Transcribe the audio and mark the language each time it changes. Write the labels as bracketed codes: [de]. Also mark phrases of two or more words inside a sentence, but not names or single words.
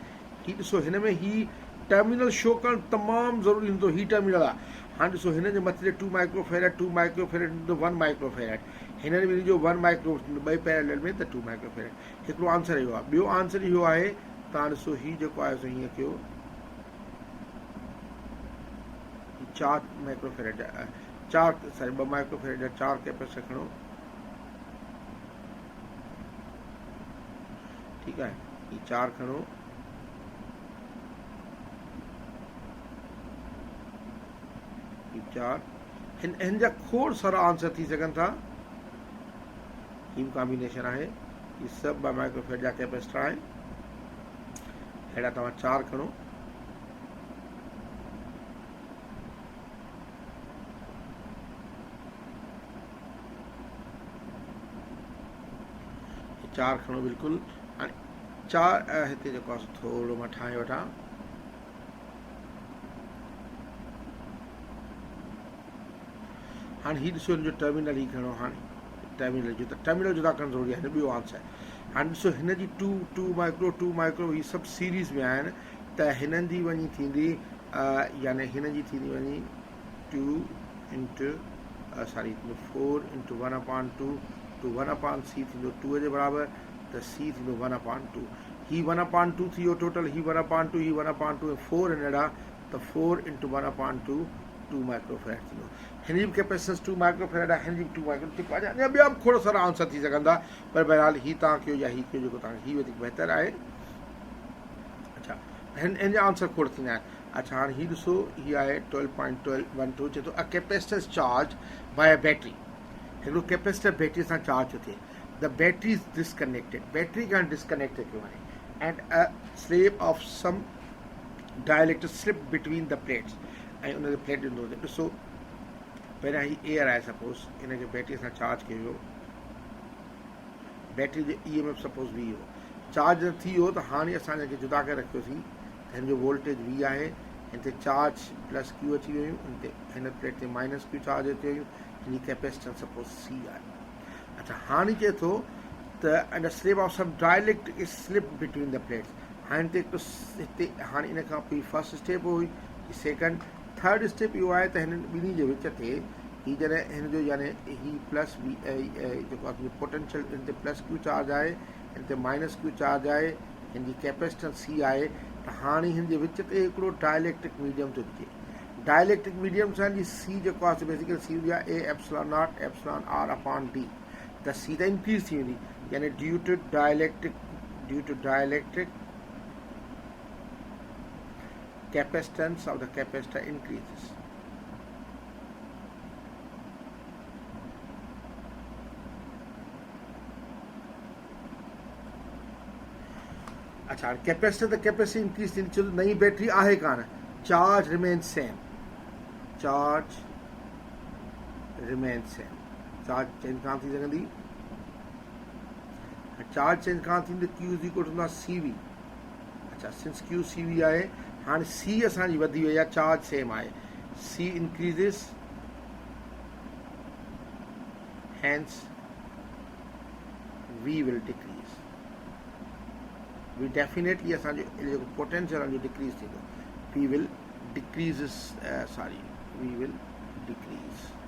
[sd] ही ॾिसो हिन में ही टर्मिनल शो करणु तमामु ज़रूरी हूंदो, ही टर्मिनल आहे। हाणे ॾिसो हिन जे मथे 2 microfarad, 2 microfarad ईंदो 1 microfarad, हिन ॿिन्ही जो 1 micro ॿई पैरेलल में त 2 microfarad। हिकिड़ो आंसर इहो आहे। ॿियो आंसर इहो आहे, तव्हां ॾिसो ही जेको आहे सो हीअं कयो 4 microfarad जा 2 microfarad जा 4 कैपेसिटर खणो, ठीकु आहे, ये 4 खणो, ये 4, हिन जा खोड़ सारा आंसर थी सघनि था। ही कॉम्बिनेशन आहे, ये सभु 2 microfarad जा कैपेसिटर आहिनि, अहिड़ा तव्हां 4 खणो, ये 4 खणो बिल्कुलु। 4 हिते जेको आहे थोरो मां ठाहे वठां, हाणे हीउ ॾिसो हिन जो टर्मिनल ही खणो, हाणे टर्मिनल जो था करणु ज़रूरी आहे। हिन ॿियो आंसर, हाणे ॾिसो हिन जी 2 माइक्रो ही सभु सीरीज़ में आहिनि, त हिननि जी वञी थींदी यानी हिन जी थींदी वञी 2 [en] into 4 into 1/2 to 1/c [sd] थींदो 2 जे बराबरि, त c थींदो 1/2, ही 1/2 थी वियो टोटल, ही 1/2, ही 1/2 ऐं 4 अहिड़ा, त 4 इंटू 1/2 2 microfarad थींदो। हिन जी बि कैपेसिटेंस 2 microfarad आहे, हिन जी बि 2 microfarad, ठीकु आहे। अञा ॿिया बि खोड़ सारा आंसर थी सघनि था, पर बहरहाल ही तव्हां कयो या ही कयो जेको तव्हांखे ही वधीक बहितर आहे। अच्छा हिन जा आंसर खोड़ थींदा आहिनि। अच्छा हाणे हीउ ॾिसो, हीअ आहे 12.12 चए थो [en] a capacitor charged by a battery. [sd] हिकिड़ो कैपेसिटर बैटरी सां चार्ज थो थिए, [en] the battery is disconnected, [sd] बैटरी खां डिस्कनेक्ट कयो वञे, [en] and a slab of some dielectric slip between the plates, [sd] ऐं उनखे प्लेट ॾिनो हुजे। ॾिसो पहिरियां हीउ एयर आहे, सपोज़ हिनखे बैटरीअ सां चार्ज कयो वियो, बैटरी जो EMF सपोज़ वी हो, चार्ज न थी वियो त हाणे असां हिनखे जुदा करे रखियोसीं त हिन जो वोल्टेज V आहे, हिन ते चार्ज प्लस Q अची वियूं, हिन प्लेट ते माइनस Q चार्ज अची वियूं, हिन जी कैपेसिटेंस सपोज़ C आहे। [en] अच्छा हाणे चए थो त in slab of some dielectric slip between the plates, [sd] हाणे हिते हाणे इन खां पोइ [en] first step [sd] हुई, सेकंड, [en] third step [sd] इहो आहे त हिननि ॿिन्ही जे विच ते ही जॾहिं हिन जो यानी ही प्लस वी जेको आहे पोटेंशियल, हिन ते प्लस Q चार्ज आहे, हिन ते माइनस Q चार्ज आहे, हिन जी कैपेसिटेंस C आहे, त हाणे हिन जे विच ते हिकिड़ो [en] dielectric medium [sd] थो अचे। [en] dielectric medium [sd] सां जी C जेको आहे बेसिकली C हूंदी आहे A [en] epsilon not epsilon R upon D, [sd] त C त इंक्रीज थी वेंदी, यानी [en] due to dielectric capacitance of the capacitor increases. [sd] अच्छा कैपेसिटर त कैपेसिटी इंक्रीज थींदी, छो नई बैटरी आहे कान, [en] charge remain same, charge remain same, [sd] चार्ज चेंज कान थी सघंदी, चार्ज चेंज कान थींदी, [en] Q is equal to CV. [sd] अच्छा सिंस Q CV आहे, हाणे C असांजी वधी वई आहे, चार्ज सेम आहे, [en] C increases, hence V will decrease, [sd] V डेफिनेटली असांजो जेको पोटेंशियल आहे जो डिक्रीज थींदो, [en] V will decreases, V will decrease.